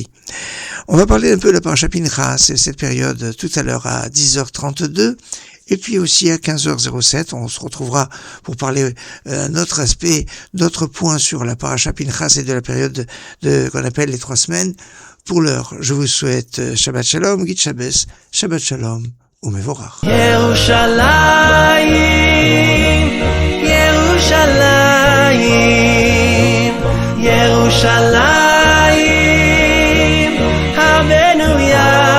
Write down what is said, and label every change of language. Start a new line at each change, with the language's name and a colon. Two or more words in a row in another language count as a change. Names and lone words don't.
French: On va parler un peu de la paracha Pinchas, cette période tout à l'heure à 10h32, et puis aussi à 15h07, on se retrouvera pour parler d'un autre aspect, d'autres points sur la paracha Pinchas et de la période qu'on appelle les 3 semaines. Pour l'heure, je vous souhaite
Hebrew: שבת שלום,
Yiddish: גוט שבת,
Hebrew: שבת שלום. ומבורך. ירושלים, ירושלים, ירושלים, הבנויה.